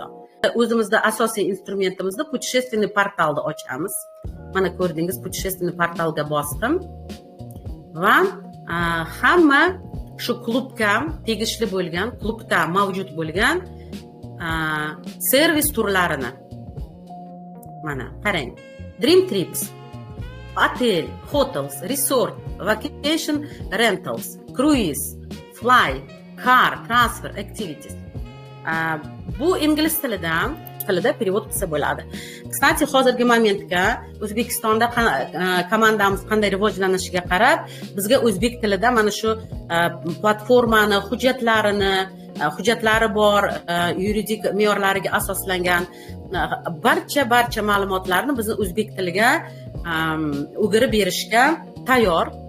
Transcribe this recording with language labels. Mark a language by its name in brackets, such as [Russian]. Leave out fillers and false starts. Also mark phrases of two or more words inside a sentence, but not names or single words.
[Uzbek] O'zimizda asosiy instrumentimizda путешественный portalni ochamiz. Mana ko'rdingiz, путешественный portalga bosdim va hamma shu klubga tegishli bo'lgan, klubda mavjud bo'lgan servis turlarini mana qarang. [English] Dream Trips, hotel, hotels, resort, vacation rentals, cruise, fly, car, transfer, activities. [Uzbek] Bu ingliz tilida перевод qilsa bo'ladi. Kstati, hozirgi momentga O'zbekistonda komandamiz qanday rivojlanishiga qarab, bizga o'zbek tilida mana shu platformani hujjatlari bor, yuridik me'yorlariga asoslangan barcha ma'lumotlarni bizni o'zbek tiliga o'girib berishga tayyor.